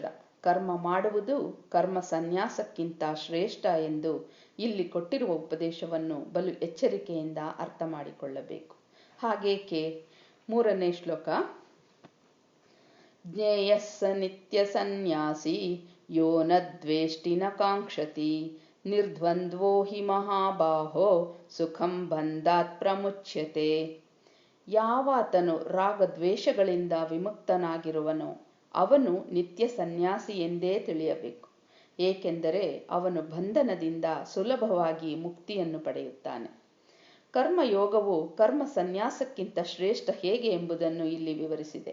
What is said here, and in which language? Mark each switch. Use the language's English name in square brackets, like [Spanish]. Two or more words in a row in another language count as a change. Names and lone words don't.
[Kannada] ಕರ್ಮ ಮಾಡುವುದು ಕರ್ಮ ಸನ್ಯಾಸಕ್ಕಿಂತ ಶ್ರೇಷ್ಠ ಎಂದು ಇಲ್ಲಿ ಕೊಟ್ಟಿರುವ ಉಪದೇಶವನ್ನು ಬಲು ಎಚ್ಚರಿಕೆಯಿಂದ ಅರ್ಥ ಮಾಡಿಕೊಳ್ಳಬೇಕು. ಹಾಗೇಕೆ? 3ನೇ ಶ್ಲೋಕ. [Sanskrit] ಜ್ಞೇಯಸ್ಸ ನಿತ್ಯ ಸನ್ಯಾಸಿ ಯೋ ನ ದ್ವೇಷ್ಟಿ ನ ಕಾಂಕ್ಷತಿ ನಿರ್ದ್ವಂದ್ವೋ ಹಿ ಮಹಾಬಾಹೋ ಸುಖಂ ಬಂಧಾತ್ ಪ್ರಮುಚ್ಯತೆ. [Kannada] ಯಾವಾತನು ರಾಗದ್ವೇಷಗಳಿಂದ ವಿಮುಕ್ತನಾಗಿರುವನೋ ಅವನು ನಿತ್ಯ ಸನ್ಯಾಸಿ ಎಂದೇ ತಿಳಿಯಬೇಕು. ಏಕೆಂದರೆ ಅವನು ಬಂಧನದಿಂದ ಸುಲಭವಾಗಿ ಮುಕ್ತಿಯನ್ನು ಪಡೆಯುತ್ತಾನೆ. ಕರ್ಮಯೋಗವು ಕರ್ಮ ಸನ್ಯಾಸಕ್ಕಿಂತ ಶ್ರೇಷ್ಠ ಹೇಗೆ ಎಂಬುದನ್ನು ಇಲ್ಲಿ ವಿವರಿಸಿದೆ.